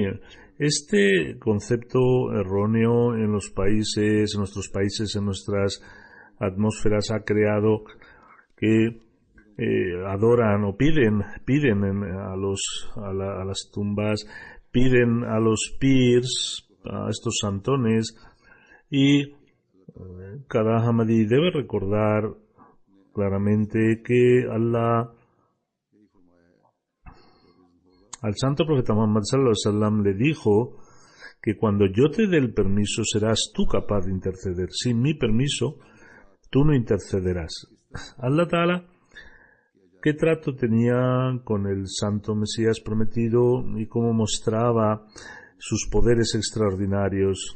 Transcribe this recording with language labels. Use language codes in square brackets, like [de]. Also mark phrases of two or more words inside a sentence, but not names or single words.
[es] Este concepto erróneo en nuestros países, en nuestras atmósferas ha creado que adoran o piden a las tumbas, piden a los pirs, a estos santones, y cada Ahmadi debe recordar claramente que Allah, al santo profeta Muhammad [ar] صلى الله عليه وسلم, [es] le dijo que cuando yo te dé el permiso serás tú capaz de interceder. Sin mi permiso tú no intercederás. Allah Ta'ala, ¿qué trato tenía con el santo Mesías prometido y cómo mostraba sus poderes extraordinarios?